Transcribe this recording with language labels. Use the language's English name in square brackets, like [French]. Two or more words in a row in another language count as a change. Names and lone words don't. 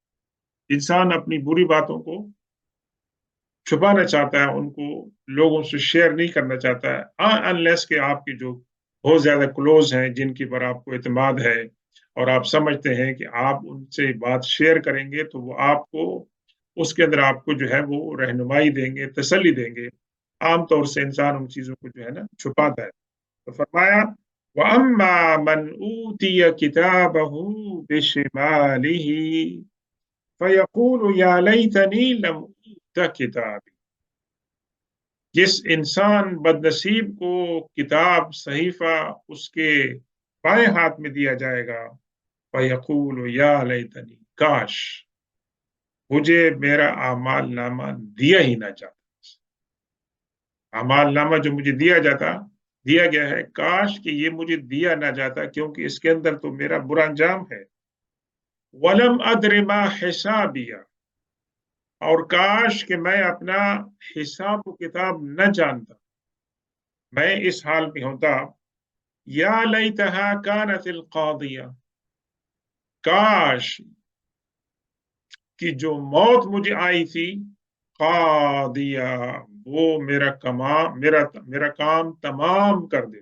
[Hindi] इंसान अपनी बुरी बातों को छुपाना चाहता है, उनको लोगों से शेयर नहीं करना चाहता है, अनलेस के आपके जो बहुत ज्यादा क्लोज हैं, जिनके पर आपको एतमाद है और आप समझते हैं कि आप उनसे बात शेयर करेंगे तो वो आपको उसके अंदर आपको जो है वो रहनुमाई देंगे, तसल्ली देंगे। आमतौर से इंसान उन चीजों को जो है ना छुपाता है। तो फरमाया, [Arabic] وأما من أوتي كتابه بشماله فيقول يا ليتني لم أوت كتابيه. [Hindi] जिस इंसान बदनसीब को किताब सहीफा उसके बाएं हाथ में दिया जाएगा, [Arabic] فيقول يا ليتني, [Hindi] काश मुझे मेरा आमाल नामा दिया ही ना जाता। अमाल नामा जो मुझे दिया गया है, काश कि ये मुझे दिया ना जाता, क्योंकि इसके अंदर तो मेरा बुरा अंजाम है। [Arabic] ولم أدر ما حسابيه, [Hindi] और काश कि मैं अपना हिसाब किताब न जानता, मैं इस हाल में होता। [Arabic] يا ليتها كانت القاضية, [Hindi] काश कि जो मौत मुझे आई थी, कादिया, वो मेरा काम तमाम कर देती।